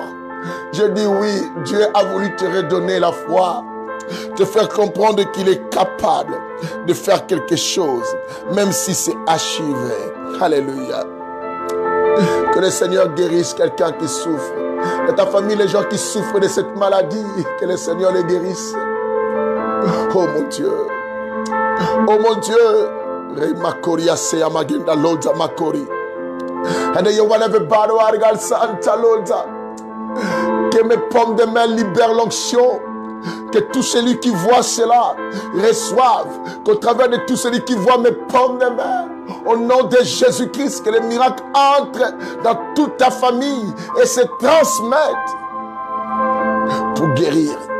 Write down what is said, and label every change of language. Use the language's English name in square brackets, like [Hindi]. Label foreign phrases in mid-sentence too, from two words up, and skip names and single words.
[French] Je dis, oui, Dieu a voulu te redonner la foi, te faire comprendre qu'il est capable de faire quelque chose, même si c'est achevé. Alléluia. Que le Seigneur guérisse quelqu'un qui souffre. Dans ta famille, les gens qui souffrent de cette maladie, que le Seigneur les guérisse. Oh mon Dieu. Oh mon Dieu. Remakori aseya magenda loza makori. [English] And you want everybody to argal santa loza. [French] Que mes pommes de main libèrent l'onction. Que tout celui qui voit cela reçoive. Qu'au travers de tout celui qui voit mes pommes de main, au nom de Jésus-Christ, que les miracles entrent dans toute ta famille et se transmettent pour guérir.